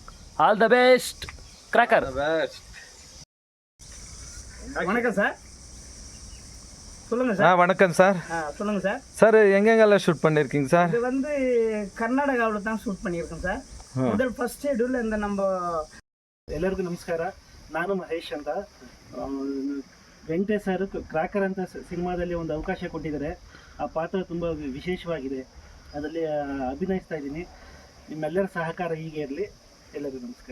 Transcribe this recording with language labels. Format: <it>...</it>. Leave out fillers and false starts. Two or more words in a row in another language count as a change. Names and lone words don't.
<en>all the best Cracker.</en> <ta>வணக்கம் சார், சொல்லுங்கள் சார். வணக்கம் சார். சொல்லுங்கள் சார். சார் எங்கெங்கெல்லாம் ஷூட் பண்ணியிருக்கீங்க சார்? இது வந்து கர்நாடகாவில் தான் ಶೂಟ್ பண்ணியிருக்கேன் ಸರ್.</ta> <kn>ಮೊದಲು ಫಸ್ಟ್ ಶೆಡ್ಯೂಲ್ ಇಂದ ನಮ್ಮ ಎಲ್ಲರಿಗೂ ನಮಸ್ಕಾರ. ನಾನು ಮಹೇಶ್ ಅಂತ. ವೆಂಕಟೇಶ್ ಸರ್ ಕ್ರಾಕರ್ ಅಂತ ಸಿನಿಮಾದಲ್ಲಿ ಒಂದು ಅವಕಾಶ ಕೊಟ್ಟಿದ್ದಾರೆ. ಆ ಪಾತ್ರ ತುಂಬ ವಿಶೇಷವಾಗಿದೆ, ಅದರಲ್ಲಿ ಅಭಿನಯಿಸ್ತಾ ಇದ್ದೀನಿ. ನಿಮ್ಮೆಲ್ಲರ ಸಹಕಾರ ಹೀಗೆ ಇರಲಿ. ಎಲ್ಲರಿಗೂ ನಮಸ್ಕಾರ.</kn>